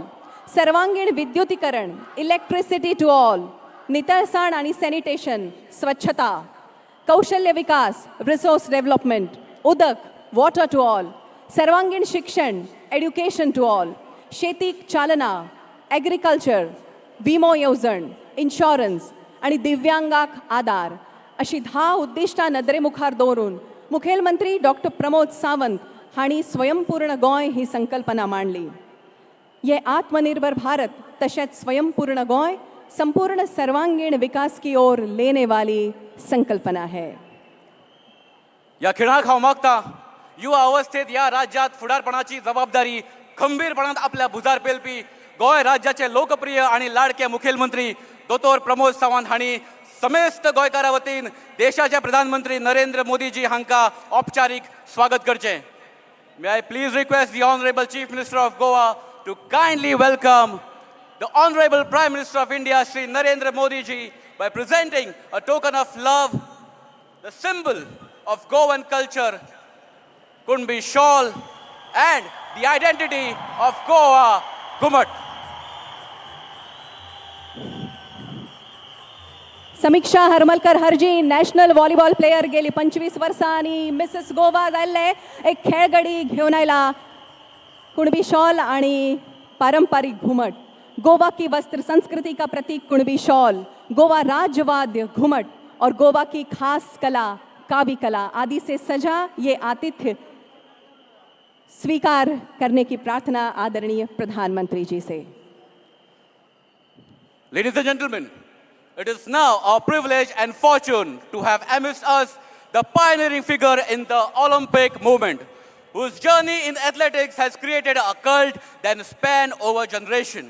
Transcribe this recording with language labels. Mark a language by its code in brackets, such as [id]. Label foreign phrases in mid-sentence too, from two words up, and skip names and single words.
[kok] सर्वांगीण विद्युतीकरण, [en] electricity to all, [kok] नितळसाण आनी सॅनिटेशन, स्वच्छता, कौशल्य विकास, [en] resource development, [kok] उदक, [en] water to all, [kok] सर्वांगीण शिक्षण, [en] education to all, [kok] शेतीक चालना, एग्रीकल्चर, विमो येवजण, इन्शुरन्स आणि दिव्यांगाक आदार अशी 10 उद्दिष्टां नदरे मुखार दवरून मुखेलमंत्री डॉक्टर प्रमोद सावंत हांणी स्वयंपूर्ण गोंय ही संकल्पना मांडली। [hi] ये आत्मनिर्भर भारत तशेंच स्वयंपूर्ण गोंय संपूर्ण सर्वांगीण विकास की ओर लेने वाली संकल्पना है। [kok] या खेळाक हांव मागता युवा अवस्थेत या राज्यात फुडारपणाची जबाबदारी खंबीरपणात आपल्या भुजार पेलपी गोय राज्याचे लोकप्रिय आणि लाडके मुखेलमंत्री दोतोर प्रमोद सावंत हांणी समेस्त गोंयकारा वतीन देशाचे प्रधानमंत्री नरेंद्र मोदीजी हांकां औपचारीक स्वागत करचें. [en] May I please request the Honorable Chief Minister of Goa to kindly welcome the Honorable Prime Minister of India, Shri Narendra Modi ji, by presenting a token of love, the symbol of Goan culture, Kunbi shawl, and the identity of Goa, Gumat. [kok] समीक्षा हरमलकर हरजी [en] national volleyball player [kok] गेली 25 वर्सां आणि मिसेस गोवा जाल्ले एक खेळगडी घेऊन आयला कुणबी शॉल आणि पारंपरिक घुमट. [hi] गोवा की वस्त्र संस्कृति का प्रतीक कुणबी शॉल, गोवा राजवाद्य घुमट और गोवा की खास कला कावी कला आदि से सजा ये आतिथ्य स्वीकार करने की प्रार्थना आदरणीय प्रधानमंत्री जी से. [en] Ladies and gentlemen, it is now our privilege and fortune to have amidst us the pioneering figure in the Olympic movement, whose journey in athletics has created a cult that spans over generation.